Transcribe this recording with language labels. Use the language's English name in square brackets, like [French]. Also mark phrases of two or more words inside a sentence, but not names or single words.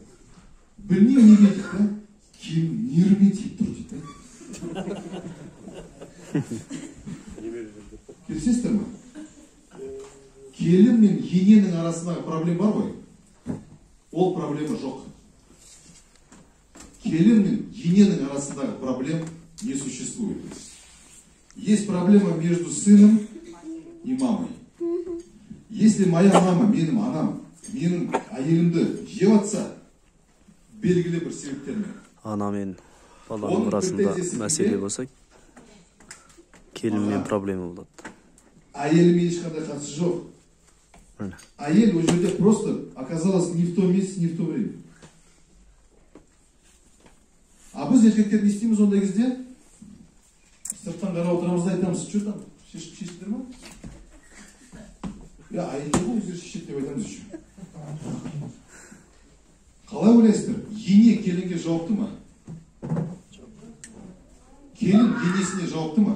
[Kazakh] Білмеймін неге дейді да? Келін нервімен тиіп тұр дейді да? Келісесіздер ма? Келін мен ененің арасындағы проблема бар ғой? Ол проблема жоқ. Келін мен ененің арасындағы [Russian] проблем не существует. Есть проблема между сыном и мамой. Если моя мама, [Kazakh] менің анам, менің әйелімді жеп атса, белгілі бір себептермен. Ана мен баланың арасында мәселе болса, келінмен проблема болады. Әйелімен ешқандай қатысы жоқ. Әйел ол жерде [Russian] просто оказалась не в том месте, не в то время. [Kazakh] А біз еркектер не істейміз ондай кезде? Сырттан қарап отырамыз да айтамыз, [Russian] что там, [Kazakh] шешіздер ма? Я әйелдер ғой өздері шешеді деп айтамыз еще. Қалай ойлайсыздар? Ене келінге жауапты ма? Келін енесіне жауапты ма?